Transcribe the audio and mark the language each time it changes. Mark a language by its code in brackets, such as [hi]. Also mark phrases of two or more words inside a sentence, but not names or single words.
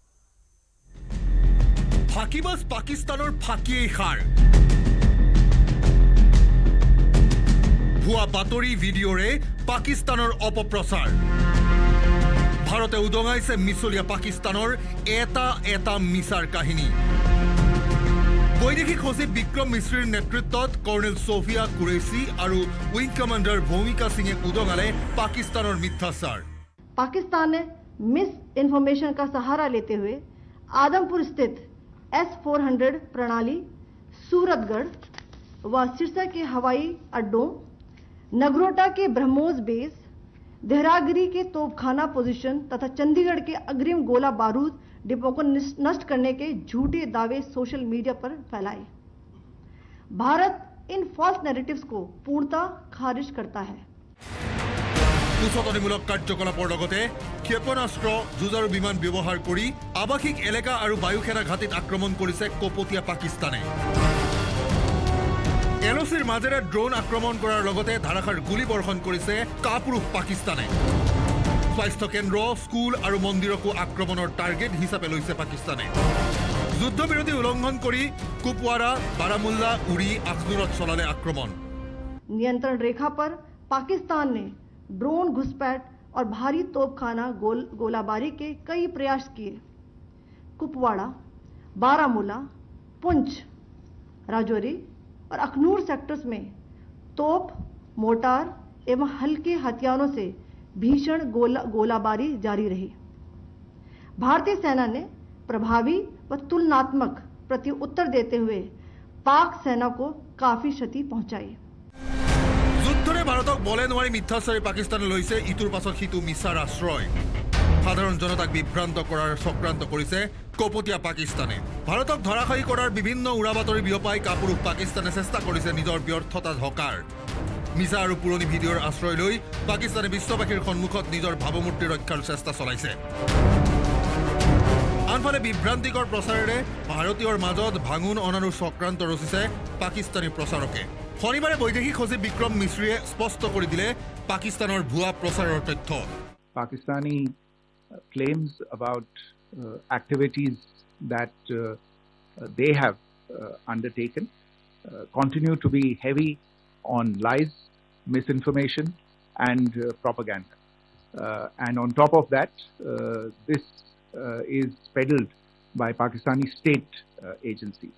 [as] ফাঁকিবাজ পাকিস্তানৰ ফাঁকিয়েই সাৰ ভুৱা বাতৰি ভিডিঅ'ৰে পাকিস্তানৰ অপপ্ৰচাৰ ভাৰতে উদঙাইছে মিছলীয়া পাকিস্তানৰ এটা মিছাৰ কাহিনী বৈদেশিক সচিব বিক্ৰম মিশ্ৰীৰ নেতৃত্বত কৰ্নেল সোফিয়া কুৰেশী আৰু উইং কমান্ডাৰ ভূমিকা সিঙে উদঙালে পাকিস্তানৰ মিথ্যাচাৰ [hi] पाकिस्तान ने मिस इन्फॉर्मेशन का सहारा लेते हुए आदमपुर स्थित S-400 प्रणाली सूरतगढ़ व सिरसा के हवाई अड्डों नगरोटा के ब्रह्मोस बेस देहरागिरी के तोपखाना पोजीशन तथा चंडीगढ़ के अग्रिम गोला बारूद डिपो को नष्ट करने के झूठे दावे [en] social media [hi] पर फैलाए भारत इन [en] false narratives [hi] को पूर्णतः खारिज करता है [as] উচতনিমূলক কাৰ্যকলাপৰ লগতে ক্ষেপণাস্ত্ৰ যুঁজাৰু বিমান ব্যৱহাৰ কৰি আৱাসিক এলেকা আৰু বায়ুসেনা ঘাটিত আক্ৰমণ কৰিছে কপটীয়া পাকিস্তানে এলচিৰ মাজেৰে ড্ৰোন আক্ৰমণ কৰাৰ লগতে ধাৰাসাৰ গুলী বৰ্ষণ কৰিছে কাপুৰুষ পাকিস্তানে স্বাস্থ্য কেন্দ্ৰ স্কুল আৰু মন্দিৰকো আক্ৰমণৰ টাৰ্গেট হিচাপে লৈছে পাকিস্তানে যুদ্ধবিৰতি উলংঘন কৰি কুপৱাৰা বাৰামুল্লা উৰি আখনুৰত চলালে আক্ৰমণ [hi] नियंत्रण रेखा पर पाकिस्तान ने ड्रोन घुसपैठ और भारी तोपखाना गोलाबारी के कई प्रयास किए कुपवाड़ा बारामूला पुंछ राजौरी और अखनूर सेक्टर्स में तोप मोर्टार एवं हल्के हथियारों से भीषण गोलाबारी जारी रही भारतीय सेना ने प्रभावी व तुलनात्मक प्रत्युत्तर देते हुए पाक सेना को काफी क्षति पहुंचाई [as] যুদ্ধৰে ভাৰতক বলে নোৱাৰি মিথ্যাচাৰী পাকিস্তানে লৈছে ইটোৰ পাছত সিটো মিছাৰ আশ্ৰয় সাধাৰণ জনতাক বিভ্ৰান্ত কৰাৰ চক্ৰান্ত কৰিছে কপটীয়া পাকিস্তানে ভাৰতক ধৰাশায়ী কৰাৰ বিভিন্ন উৰাবাতৰি বিয়পাই কাপুৰুষ পাকিস্তানে চেষ্টা কৰিছে নিজৰ ব্যৰ্থতা ঢকাৰ মিছা আৰু পুৰণি ভিডিঅ'ৰ আশ্ৰয় লৈ পাকিস্তানে বিশ্ববাসীৰ সন্মুখত নিজৰ ভাৱমূৰ্তি ৰক্ষাৰ চেষ্টা চলাইছে আনফালে বিভ্ৰান্তিকৰ প্ৰচাৰেৰে ভাৰতীয়ৰ মাজত ভাঙোন অনানুৰ চক্ৰান্ত ৰচিছে পাকিস্তানী প্ৰচাৰকে শনিবাৰে বৈদেশিক সচিব বিক্ৰম মিশ্ৰীয়ে স্পষ্ট কৰি দিলে পাকিস্তানৰ ভুৱা প্ৰচাৰৰ তথ্য [en] Pakistani claims about activities that they have undertaken continue to be heavy on lies, misinformation and propaganda. And on top of that, this is peddled by Pakistani state agencies.